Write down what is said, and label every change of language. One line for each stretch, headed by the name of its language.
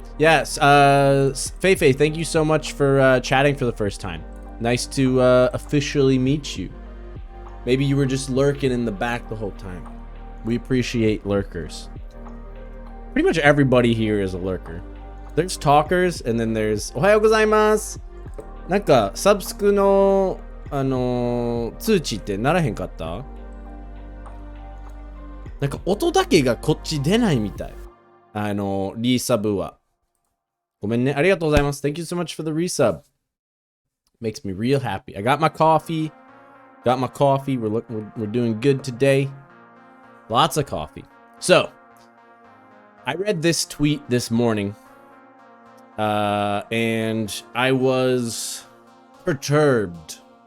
English: Yes, Feifei, thank you so much for chatting for the first time. Nice to officially meet you. Maybe you were just lurking in the back the whole time. We appreciate lurkers. Pretty much everybody here is a lurker. There's talkers, and then there's
Japanese: Ohayo gozaimasu. なんかサブスクの通知ってならへんかった？なんか音だけがこっち出ないみたい。リーサブは。ごめんね。ありがとうございます。
English: Thank you so much for the resub. Makes me real happy. I got my coffee. We're doing good today. Lots of coffee. So, I read this tweet this morning. And I was perturbed.